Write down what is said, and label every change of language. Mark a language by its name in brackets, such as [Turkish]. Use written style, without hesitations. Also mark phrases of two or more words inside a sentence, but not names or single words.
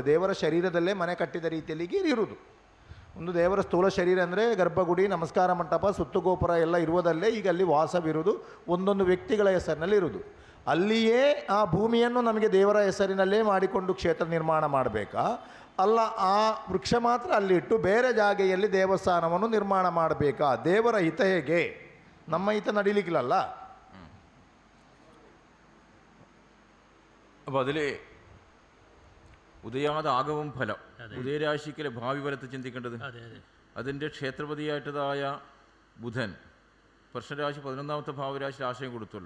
[Kannada] ದೇವರ ಶರೀರದಲ್ಲೇ ಮನೆ ಕಟ್ಟಿದ ರೀತಿಯಲ್ಲಿ ಇರುವುದು. ಒಂದು ದೇವರ ಸ್ಥೂಲ ಶರೀರ ಅಂದರೆ ಗರ್ಭಗುಡಿ, ನಮಸ್ಕಾರ ಮಂಟಪ, ಸುತ್ತುಗೋಪುರ ಎಲ್ಲ ಇರುವುದಲ್ಲೇ ಈಗ ಅಲ್ಲಿ ವಾಸವಿರುವುದು, ಒಂದೊಂದು ವ್ಯಕ್ತಿಗಳ ಹೆಸರಿನಲ್ಲಿ ಇರುವುದು. ಅಲ್ಲಿಯೇ ಆ ಭೂಮಿಯನ್ನು ನಮಗೆ ದೇವರ ಹೆಸರಿನಲ್ಲೇ ಮಾಡಿಕೊಂಡು ಕ್ಷೇತ್ರ ನಿರ್ಮಾಣ ಮಾಡಬೇಕಾ? ಅಲ್ಲ, ಆ ವೃಕ್ಷ ಮಾತ್ರ ಅಲ್ಲಿಟ್ಟು ಬೇರೆ ಜಾಗೆಯಲ್ಲಿ ದೇವಸ್ಥಾನವನ್ನು ನಿರ್ಮಾಣ ಮಾಡಬೇಕಾ? ದೇವರ ಹಿತ ಹೇಗೆ? ನಮ್ಮ ಹಿತ ನಡೀಲಿಕ್ಕಿಲ್ಲಲ್ಲ. [Malayalam] അപ്പോൾ അതിൽ ഉദയാത് ആഗമം ഫലം, ഉദയരാശിക്കിലെ ഭാവി ഫലത്തെ ചിന്തിക്കേണ്ടത്. അതിൻ്റെ ക്ഷേത്രപതിയായിട്ടതായ ബുധൻ വർഷരാശി 11ാമത്തെ ഭാവരാശിയിൽ ആശയം കൊടുത്തല്ലോ.